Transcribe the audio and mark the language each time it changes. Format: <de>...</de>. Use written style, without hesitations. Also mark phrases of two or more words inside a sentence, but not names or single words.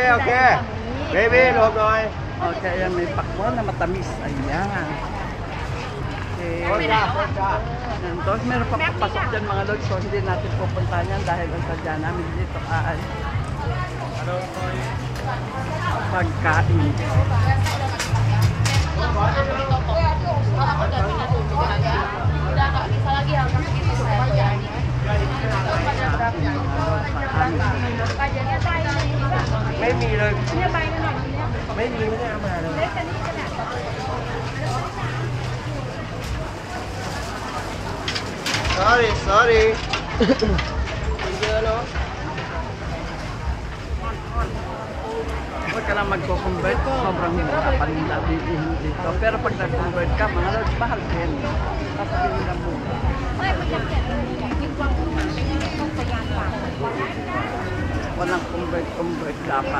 <tl>Okay. Baby, loob na kayo. Okay, ayan, may pakwan na matamis. Ayan. Okay. Ayan, tapos meron pa papasok dyan mga lods. So hindi natin pupuntahan yan dahil ang sadya namin dito ay pagkain.</tl> <th>ไม่มีเลยไม่มีไม่ได้เอามาเลย sorry เยอะเนาะ</th> <tl>Huwag ka lang magko-convert, sobrang mura pa nila dito. Pero pag nag-convert ka, mga lods, mahal din. Sasabihin nila mura. Walang convert dapat.</tl>